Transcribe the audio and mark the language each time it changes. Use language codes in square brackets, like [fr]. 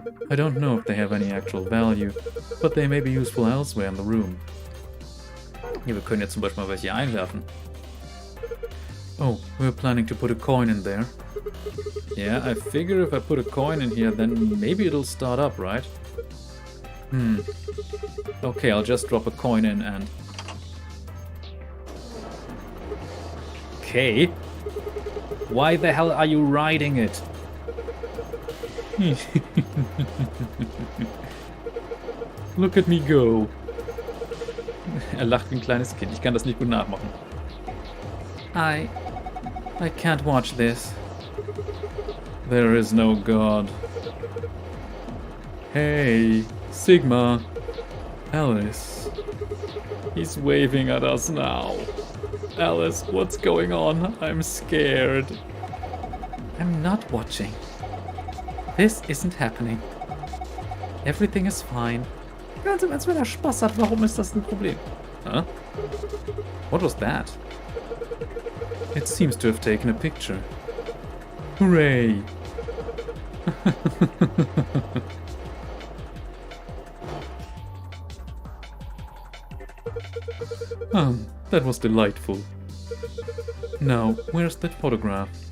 [en] I don't know if they have any actual value, but they may be useful elsewhere in the room. [de] Hier, wir können jetzt zum Beispiel mal welche einwerfen. [en] Oh, we're planning to put a coin in there. Yeah, I figure if I put a coin in here, then maybe it'll start up, right? Okay, I'll just drop a coin in and... Okay. Why the hell are you riding it? Look at me go. [de] Er lacht wie ein kleines Kind. Ich kann das nicht gut nachmachen. [en] I can't watch this. There is no God. Hey, Sigma. Alice. He's waving at us now. Alice, what's going on? I'm scared. I'm not watching. This isn't happening. Everything is fine. [de] Ganz im Ernst, wenn er Spaß hat, warum ist das ein Problem? [en] Huh? What was that? It seems to have taken a picture. Hooray! That was delightful. Now, where's that photograph?